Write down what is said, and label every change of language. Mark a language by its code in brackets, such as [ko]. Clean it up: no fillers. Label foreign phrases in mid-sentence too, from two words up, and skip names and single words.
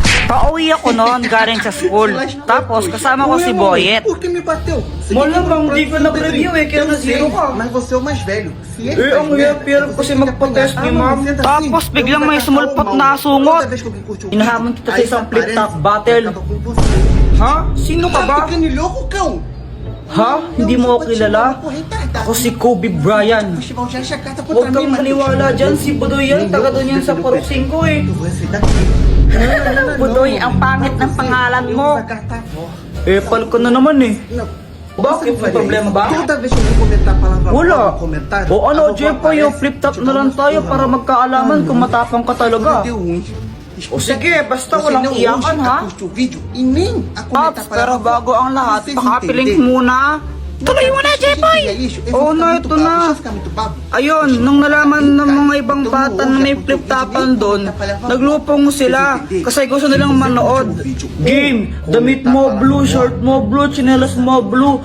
[tl] Pauwi ako noon galing sa school. Tapos kasama ko si Boyet. [pt] Por que me bateu? Você [tl] Malamang [pt] tem que [tl] di ko nag-review eh, kaya [pt] Eu [tl] na-zero [pt] sei, [tl] ka. [pt] Mas você é o mais velho. Se ele [tl] Eh, ang hirap-hirap kasi magpa-test ni ma'am. Tapos biglang may sumulpot na sungot. Hinahamon kita sa isang flip-top battle. Ha? Sino ka ba? Ka niloko, cão! Ha? Hindi mo ako kilala? Ako si Kobe Bryant. Huwag kang maniwala dyan, si Budoy yan. Taga doon yan sa Purok 5 eh. Budoy, ang pangit ng pangalan mo. Epal ko na naman eh. Bakit? May problema ba? [pt] Toda vez que eu vou comentar a palavra [tl] Wala. [pt] no comentário, [tl] O ano, [pt] a vovó [tl] Jepoy, [pt] aparece [tl] flip-top [pt] te [tl] na lang [pt] dando [tl] tayo [pt] surra. [tl] para magkaalaman kung matapang ka talaga. [pt] Deu uns. [tl] O sige, basta [pt] Você [tl] walang [pt] não [tl] iyakan [pt] ouve [tl] ha. [pt] a curtir o vídeo e nem a comentar [tl] Pops, [pt] a [tl] pero [pt] palavra [tl] bago ang lahat, [pt] Vocês [tl] pakapiling [pt] entenderem. [tl] muna. Tuloy mo na, Jepoy! Oo na, ito na. Ayun, nung nalaman ng mga ibang bata na may flip-topan doon, naglupong sila kasi gusto nilang manood. Game, damit mo blue, short mo blue, chinelas mo blue,